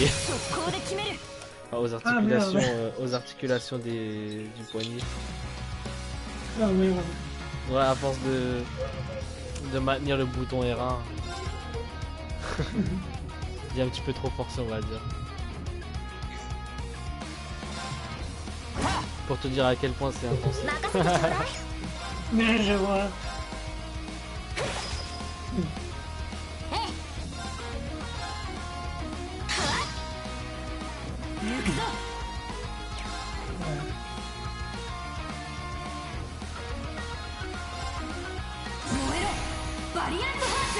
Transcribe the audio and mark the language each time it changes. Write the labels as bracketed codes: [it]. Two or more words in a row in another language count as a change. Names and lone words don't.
[ja] 速攻で決める [fr] Enfin, aux articulations du poignet. Ah oui, ouais. Ouais, à force de maintenir le bouton R1. J'ai un petit peu trop forcé, on va dire. Pour te dire à quel point c'est intensif. [ja] 任せてちょうだい [fr] Mais je vois. [ja] 行くぞ 燃えろバリアントフ